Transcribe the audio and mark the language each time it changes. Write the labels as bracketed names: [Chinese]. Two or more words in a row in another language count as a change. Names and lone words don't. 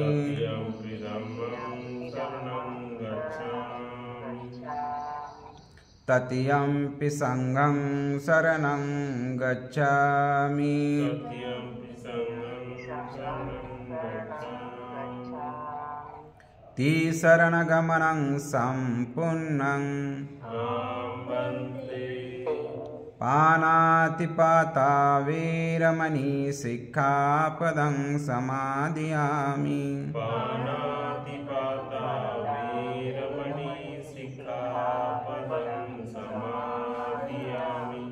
[Pali] तृतीयम्पि धम्मं शरणं गच्छामि। तृतीयम्पि संघं शरणं गच्छामि। तृतीयम्पि संघं शरणं गच्छामि। तिसरणगमनं सम्पूर्णं अहं वन्दे पानातिपाता वीरमणि सिक्खापदं समादयामि। पानातिपाता वीरमणि सिक्खापदं समादयामि।